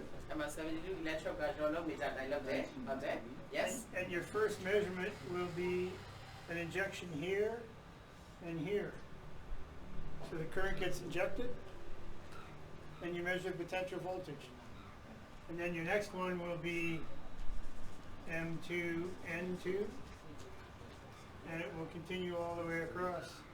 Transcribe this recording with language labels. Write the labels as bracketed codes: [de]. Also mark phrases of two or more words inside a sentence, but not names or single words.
[my] 72 electrode ကကျွန်တော်လုပ်နေကြတိုင်းလုပ်တယ်ဟုတ်တယ် Yes. [en] And your first measurement will be an injection here and here. So the current gets injected and you measure potential voltage. And then your next one will be M2, N2, and it will continue all the way across.